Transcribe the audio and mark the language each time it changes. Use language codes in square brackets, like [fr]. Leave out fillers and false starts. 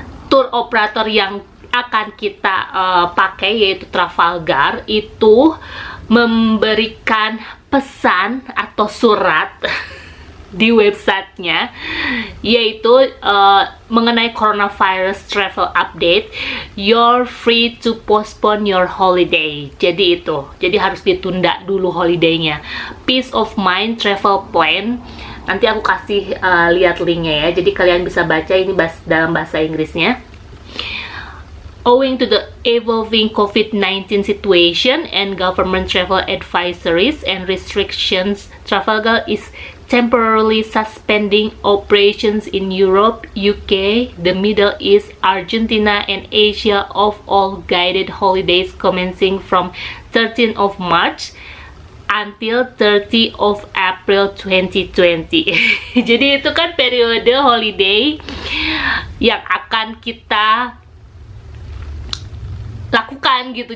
[id] tour operator yang akan kita pakai, yaitu Trafalgar, itu memberikan pesan atau surat di websitenya, yaitu mengenai [en] coronavirus travel update, you're free to postpone your holiday. [id] Jadi harus ditunda dulu holidaynya. [en] Peace of mind travel plan. [id] Nanti aku kasih lihat linknya ya, jadi kalian bisa baca ini dalam bahasa Inggrisnya. [en] Owing to the evolving COVID-19 situation and government travel advisories and restrictions, Trafalgar is temporarily suspending operations in Europe, UK, the Middle East, Argentina, and Asia of all guided holidays commencing from 13th of March until 30 of April 2020. [id] Jadi itu kan periode holiday yang akan kita lakukan gitu.